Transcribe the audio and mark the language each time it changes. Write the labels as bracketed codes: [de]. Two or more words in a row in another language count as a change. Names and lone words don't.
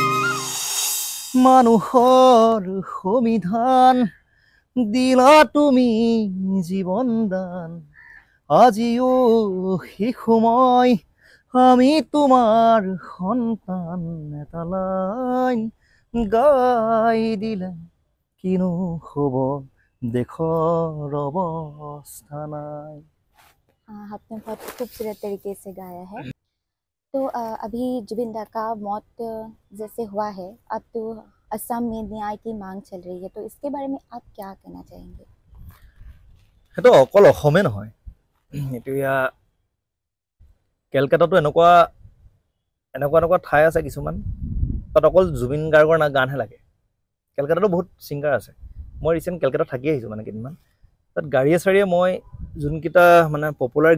[as] মানুহৰ সংবিধান দিলা তুমি জীৱন দান আজিও শিশু মই আমি তোমাৰ সন্তান এটা লাইন গাই দিলে কিনো হ'ব দেশৰ অৱস্থা নাই [hi] आपने बहुत खूबसूरत तरीके से गाया है। तो अभी जुबिन दा का मौत जैसे हुआ है, अब तो असम में न्याय की मांग चल रही है, तो इसके बारे में आप क्या कहना चाहेंगे? [as] সেইটো অকল অসমে নহয় এতিয়া কেলকাতাতো এনেকুৱা ঠাই আছে কিছুমান তাত অকল জুবিন গাৰ্গৰ গানহে লাগে কেলকাতাতো বহুত ছিংগাৰ আছে মই ৰিচেণ্ট কেলকাতা থাকি আহিছোঁ মানে কেইদিনমান তাত গাড়ীয়ে চাৰিয়ে মই যোনকেইটা মানে পপুলাৰ